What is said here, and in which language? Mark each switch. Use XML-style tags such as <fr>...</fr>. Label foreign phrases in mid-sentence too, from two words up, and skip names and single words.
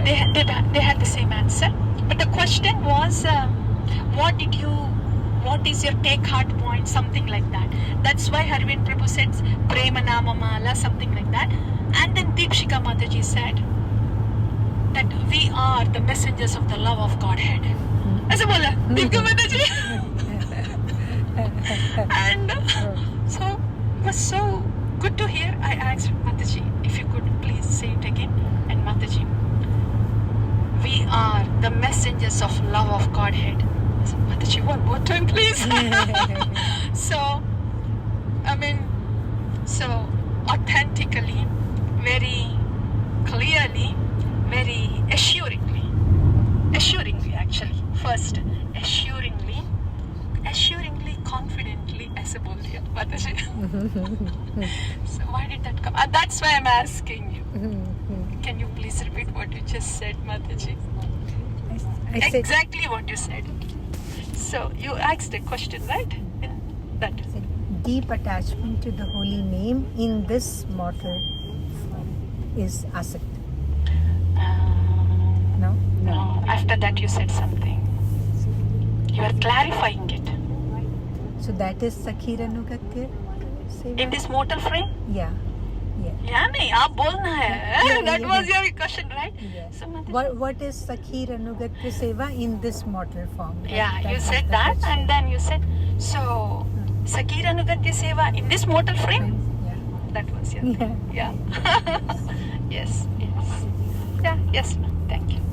<en>They had the same answer. But the question was, what is your take heart point? Something like that. That's why Harvind Prabhu said Prema Nama Mala, something like that. And then Deepshika Mataji said that we are the messengers of the love of Godhead.</en> <hi>Aisa bola, Deepshika Mataji.</hi> <en>And so it was so good to hear. I asked Mataji if you could please say it again. And Mataji, we are the messengers of love of Godhead. I said, Mataji, one more time, please. So authentically, very clearly, very assuringly actually. First, assuringly, confidently,</en> <hi>aise bol diya,</hi> <en>Mataji. So why did that come? That's why I'm asking you. Can you please repeat what you just said, Mataji? I said Exactly what you said. So you asked a question, right? That. deep attachment to the holy name in this mortal is asakti. No? No. After that, you said something. You are clarifying it. So that is Sankirtana seva? In this mortal frame? Yeah. Yeah,</en> <hi>nahi, aap bolna hai.</hi> <en>That was your question, right? Yeah. So, Mataji, What is Sankirtana seva in this mortal form? yeah, you was said the that, question. and then you said, so, Sakira Nugatya Seva in this mortal frame? Yeah. That was your Yeah. Yeah. Yes. Yeah, yes, ma'am. Thank you.</en>